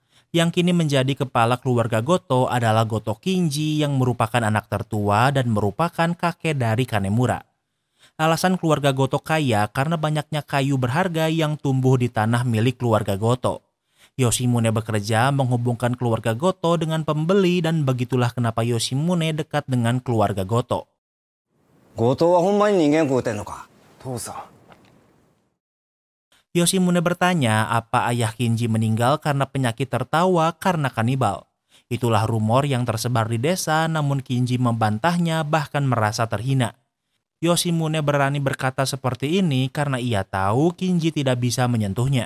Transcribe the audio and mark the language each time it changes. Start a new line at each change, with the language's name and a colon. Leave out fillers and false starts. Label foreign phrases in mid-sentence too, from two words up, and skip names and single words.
Indonesian: Yang kini menjadi kepala keluarga Goto adalah Goto Kinji yang merupakan anak tertua dan merupakan kakek dari Kanemura. Alasan keluarga Goto kaya karena banyaknya kayu berharga yang tumbuh di tanah milik keluarga Goto. Yoshimune bekerja menghubungkan keluarga Goto dengan pembeli dan begitulah kenapa Yoshimune dekat dengan keluarga Goto.
Japanese: 強盗はほんまに人間食うてんのか父さん。
Indonesian: Yoshimune bertanya apa ayah Kinji meninggal karena penyakit tertawa karena kanibal. Itulah rumor yang tersebar di desa, namun Kinji membantahnya bahkan merasa terhina. Yoshimune berani berkata seperti ini karena ia tahu Kinji tidak bisa menyentuhnya.